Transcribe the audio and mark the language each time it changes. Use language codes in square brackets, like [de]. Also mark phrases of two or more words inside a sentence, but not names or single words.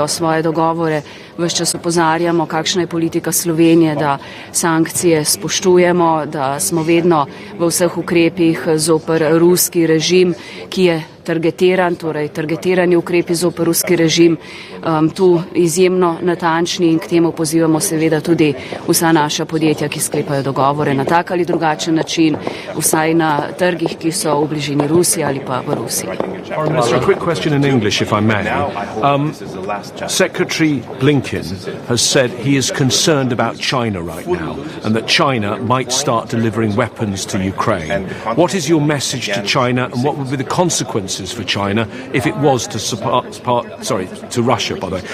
[sl] svoje dogovore, ves čas opozarjamo, kakšna je politika Slovenije, da sankcije spoštujemo, da smo vedno v vseh ukrepih zoper ruski režim, ki je targetiran, torej targetirani ukrepi zoper ruski režim, tu izjemno natančni in k temu pozivamo seveda tudi vsa naša podjetja, ki sklepajo dogovore na tak ali drugačen način, vsaj na trgih, ki so v bližini Rusije ali pa v Rusiji. [en] A quick question in English, if I may. Secretary Blinken has said he is concerned about China right now and that China might start delivering weapons to Ukraine. What is your message to China and what would be the consequences consequences for China if it was to to Russia, by the way?